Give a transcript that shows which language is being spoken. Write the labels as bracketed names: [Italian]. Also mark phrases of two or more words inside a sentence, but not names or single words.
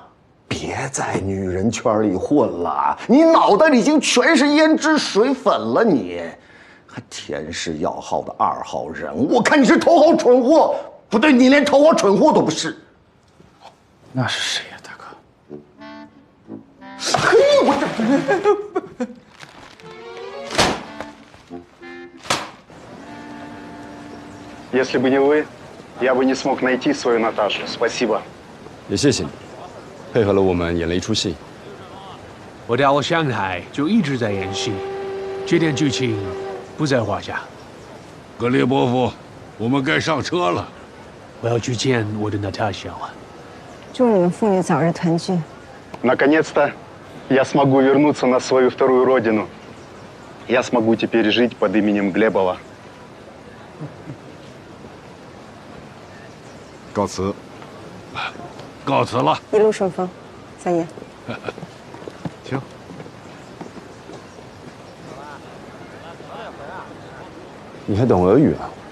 [Chinese] 别在女人圈里混了，你脑袋里已经全是胭脂水粉了，你还田氏药号的2号人，我看你是头号蠢货。不对，你连头号蠢货都不是。那是谁呀，大哥？嘿，我 [Russian] 这。Если бы не вы, я бы не смог найти свою Наташу. Спасибо. [Chinese] 也谢谢你。配合了我们演了一出戏。我到了上海就一直在演戏，这点剧情不在话下。格列波夫，我们该上车了。我要去见我的 Natasha 了。祝你们父女早日团聚。 [Russian] Наконец-то я смогу вернуться на свою вторую родину. Я смогу теперь жить под именем Глебова. [Chinese] 告辞。告辞了，一路顺风，三爷。行。你还懂俄语啊？